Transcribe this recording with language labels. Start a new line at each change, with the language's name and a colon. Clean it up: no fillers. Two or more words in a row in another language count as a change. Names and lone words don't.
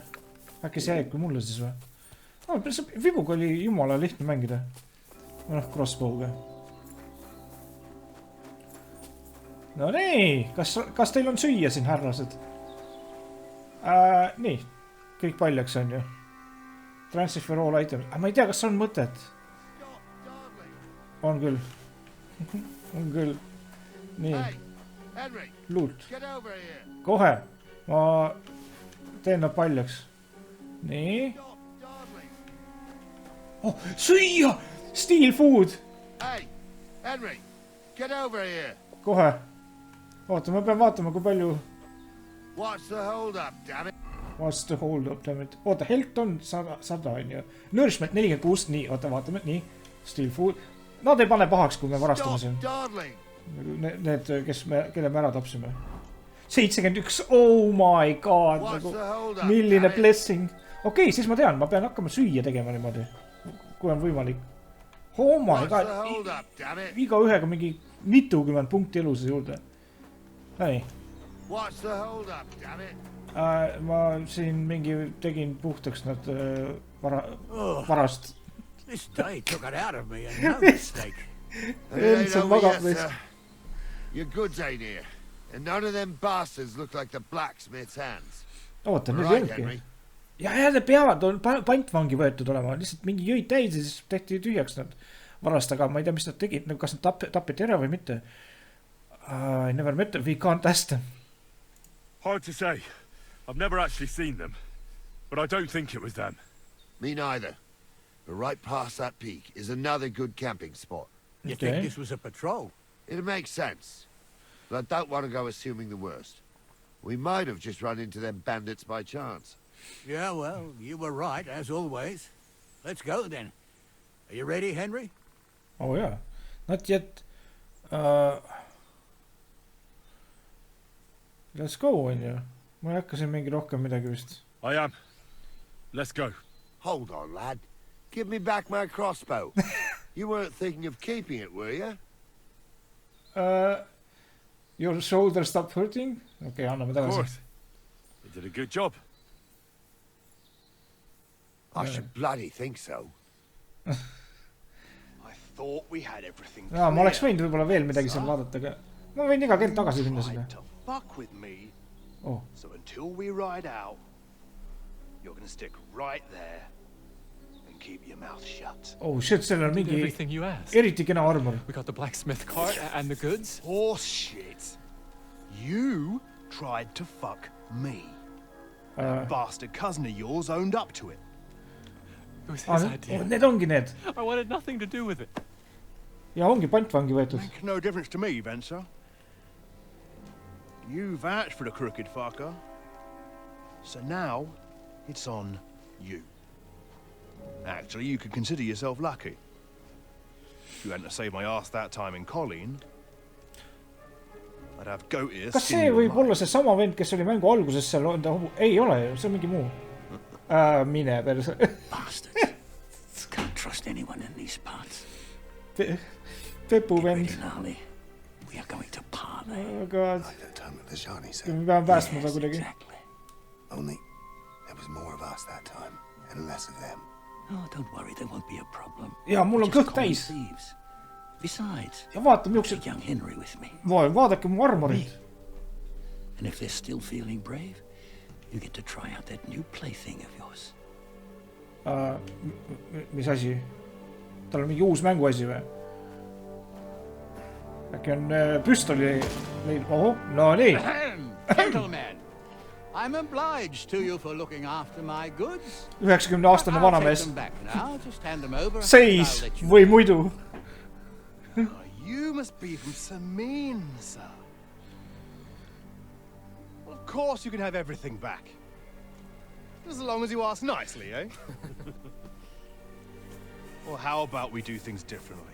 Estonian: Äkki see jääb kui mulle siis või? Vibuga oli jumala lihtne mängida. Crossbow'ga. No nii, kas teil on süüa siin, härrased? Nii, kõik paljaks on ju.
English: Transfer all items.
Estonian: Ma ei tea, kas on mõtet. On küll. On küll. Nii. Loot. Kohe. Ma teen nad paljaks. Nii. Süüa!
English: Steel food! Henry, get over here.
Estonian: Kohe. Oota, ma pean vaatama, kui palju...
English: What's the hold up, damn it? What's the hold up, damn it?
Estonian: Oota, health on 100, on ju. Nourishment 46, nii, oota, vaatame, nii.
English: Steel food.
Estonian: Nad ei pane pahaks, kui me varastame siin. Need, kelle me ära tapsime. 71,
English: oh my god,
Estonian: milline blessing. Okei, siis ma tean, ma pean hakkama süüa tegema niimoodi, kui on võimalik.
English: Oh my god,
Estonian: iga ühega mingi mitukümmend punkti eluses juurde. Nii. Ma siin mingi tegin puhtaks nad varast.
English: This day took it out of me and no mistake. Your goods ain't here. And none of them bastards look like the blacksmith's hands.
Estonian: Oota, nüüd jõudki. Ja need peavad on pantvangi võetud olema. Lihtsalt mingi jõid täis ja siis tehti tühjaks nad varast, aga ma ei tea, mis nad tegid. Kas nad tapeti ära või mitte?
English: I never met them. We can't ask them. Hard to say. I've never actually seen them. But I don't think it was them. Me neither. But right past that peak is another good camping spot. You think this was a patrol? It makes sense. But I don't want to go assuming the worst. We might have just run into them bandits by chance. Yeah, well, you were right, as always. Let's go, then. Are you ready, Henry? Oh, yeah. Not yet. Let's go, on you.
Estonian: Ma ei hakka siin mingi rohkem midagi vist.
English: I am. Let's go. Hold on, lad. Give me back my crossbow. You weren't thinking of keeping it, were you? Your shoulder stopped hurting?
Estonian: Okay, anname tagasi.
English: Of course. You did a good job. I should bloody think so. I thought we had everything.
Estonian: Ma oleks võinud võib-olla veel midagi seal vaadata, aga ma võin iga kord tagasi minna sinna.
English: Fuck with me. Oh. So until we ride out, you're going to stick right there and keep your mouth shut. Oh shit,
Estonian: seal on mingi eriti kena armor.
English: We got the blacksmith cart and the goods. Horse shit. You tried to fuck me. That bastard cousin of yours owned up to it. It was his idea.
Estonian: Need ongi need.
English: I wanted nothing to do with it.
Estonian: Ja ongi pantvangi võetud.
English: Make no difference to me, Venser. You vouched for the crooked fucker. So now, it's on you. Actually, you could consider yourself lucky. If you hadn't saved my ass that time in Colleen, I'd have goat ears.
Estonian: Kas see võib olla see sama vend, kes oli mängu alguses seal? Ei ole ju, see on mingi muu. Mine perse.
English: Bastards. Can't trust anyone in these parts.
Estonian: Pepu vend.
English: We are going to parley. Oh god.
Estonian: Me peame päästma ta kuidagi.
English: Only there was more of us that time and less of them. Oh, don't worry, there won't be a problem.
Estonian: Ja mul on kõht täis.
English: Besides,
Estonian: ja vaata millised
English: young Henry with me.
Estonian: Vaadake mu armorid.
English: And if they're still feeling brave, you get to try out that new plaything of yours.
Estonian: Mis asi? Tal on mingi uus mänguasi või? Äkki on püstoli leid. Oho, no nii.
English: Gentlemen, I'm obliged to you for looking after my goods.
Estonian: 90-aastane vanamees. Seis või muidu.
English: You must be from Samin, sir. Well, of course you can have everything back. As long as you ask nicely, eh? Well, how about we do things differently?